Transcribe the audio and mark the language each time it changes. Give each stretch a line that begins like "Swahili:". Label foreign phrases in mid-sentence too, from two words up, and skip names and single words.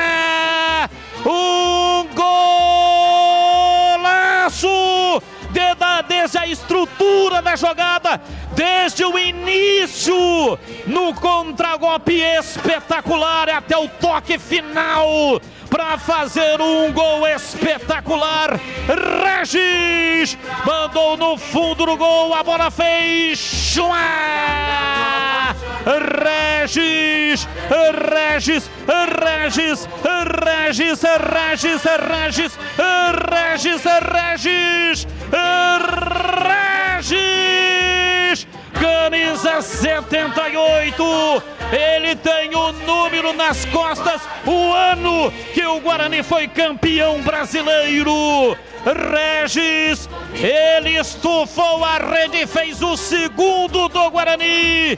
Portuguese: Um golaço desde a estrutura da jogada, desde o início, no contragolpe espetacular até o toque final para fazer um gol espetacular. Regis mandou no fundo do gol, a bola fez Joá! Regis, Regis, Regis, Regis, Regis, Regis, Regis, Regis, Regis, camisa 78, ele tem o número nas costas, o ano que o Guarani foi campeão brasileiro. Regis, ele estufou a rede e fez o segundo do Guarani.